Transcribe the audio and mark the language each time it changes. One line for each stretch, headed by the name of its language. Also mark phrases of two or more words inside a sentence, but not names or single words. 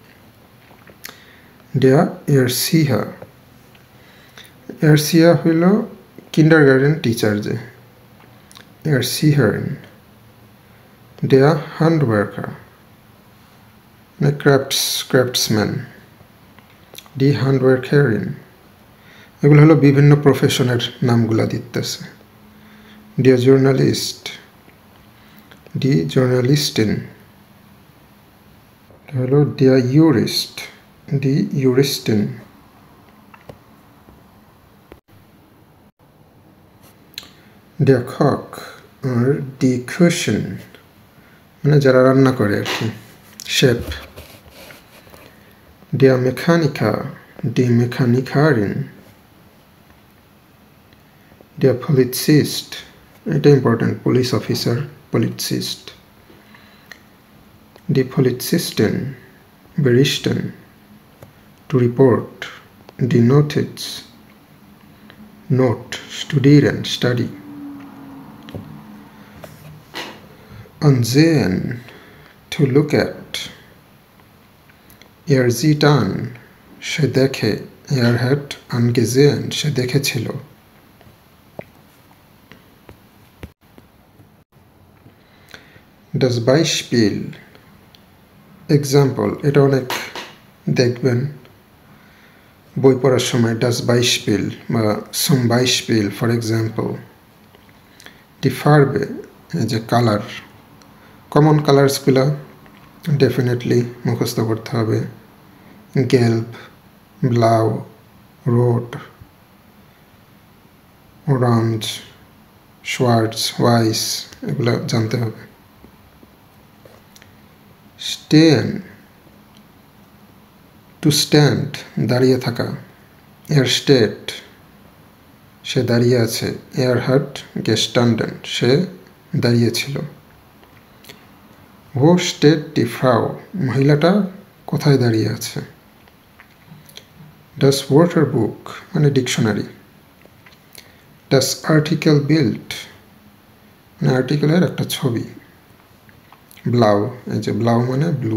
German: Der Erzieher,
Bangla: Erzieher হইল
English: kindergarten teacher
Bangla: যে,
German: Erzieherin. Der Handwerker মানে ক্রাফটসম্যান, Die Handwerkerin.
Bangla: এগুলো হলো বিভিন্ন প্রফেশনের নামগুলা দিতেছে।
German: Der Journalist, Die Journalistin. হলো der Jurist, Die Juristin. Der Koch
Bangla: আর
German: die Köchin
Bangla: মানে যারা রান্না করে আর কি, শেফ।
German: Der Mechaniker, die Mechanikerin. Der Polizist,
Bangla: এটা ইম্পর্টেন্ট,
English: police officer,
German: Polizist. Die Polizistin, berichten,
English: to report.
German: Die Notiz, note, studieren, study. Ansehen,
English: to look at.
German: sieht an,
Bangla: সে দেখে,
German: hat angesehen,
Bangla: সে দেখেছিল।
German: Das Beispiel,
English: example,
Bangla: এটা অনেক দেখবেন বই পড়ার সময়,
German: das Beispiel বা zum Beispiel,
English: for example.
German: Die Farbe,
Bangla: এই যে কালার, কমন কালার্সগুলা ডেফিনেটলি মুখস্থ করতে হবে।
German: gelb, blau, rot, orange, schwarz, weiß,
Bangla: এগুলা জানতে হবে।
German: stehen,
English: to stand,
Bangla: দাঁড়িয়ে থাকা, steht, সে দাঁড়িয়ে আছে,
German: hat gestanden,
Bangla: সে দাঁড়িয়েছিল।
German: wo steht die Frau,
Bangla: মহিলাটা কোথায় দাঁড়িয়ে আছে।
German: das Wörterbuch
Bangla: মানে ডিকশনারি।
German: das Artikel Bild
Bangla: মানে আর্টিকেলের একটা ছবি। ব্লাউ, এই যে ব্লাউ মানে ব্লু।